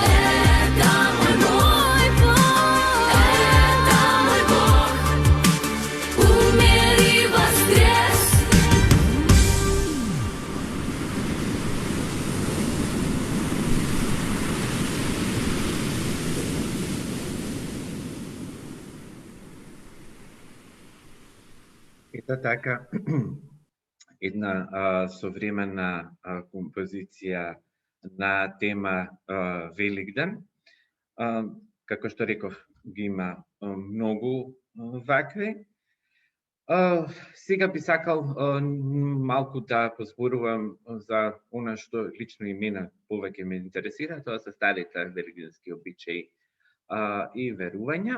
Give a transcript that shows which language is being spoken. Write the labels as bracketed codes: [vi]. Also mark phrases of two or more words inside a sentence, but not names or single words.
[ru] Это мой Бог, это мой Бог, умер и воскрес. [mk] Это така една современа композиција на тема Великден. Како што реков, ги има многу вакви. Сега би сакал малку да позборувам за она што лично и мене повеќе ме интересира, тоа се старите великденски обичаи и верувања.